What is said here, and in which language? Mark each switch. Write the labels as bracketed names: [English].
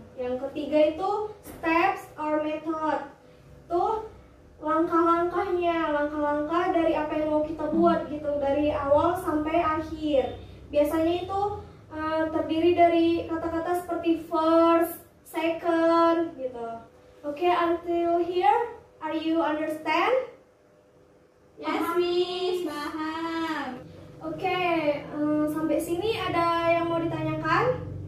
[Indonesian] Yang ketiga itu [English] steps or method. [Indonesian] Tuh langkah-langkahnya langkah-langkah dari apa yang mau kita buat gitu, dari awal sampai akhir. Biasanya itu terdiri dari kata-kata seperti first, second gitu. [English] Oke, until here, are you understand? Yes, Miss, paham. [Indonesian] Oke, sampai sini ada yang mau ditanyakan?